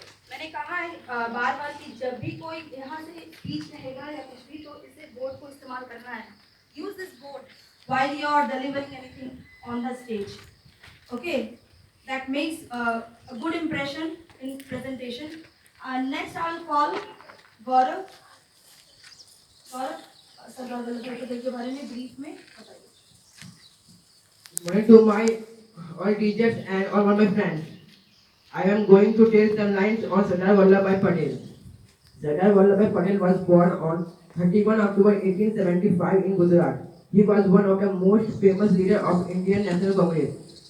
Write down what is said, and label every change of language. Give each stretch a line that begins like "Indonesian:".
Hindi: मैंने कहा है बार बार कि जब भी कोई यहाँ से स्पीच कहेगा या कुछ भी तो इसे बोर्ड को इस्तेमाल करना है।
English: Use this board while you are delivering anything on the stage. Okay, that makes a good impression in presentation. Next I will call Gaurav.
Hindi: Gaurav, Sardar Vallabh भाई पटेल के बारे में ब्रीफ में बताइए।
English: Morning to my all teachers and all my friends. I am going to tell some lines on Sardar Vallabhbhai Patel. Sardar Vallabhbhai Patel was born on 31 October 1875 in Gujarat. He was one of the most famous leaders of Indian National Congress.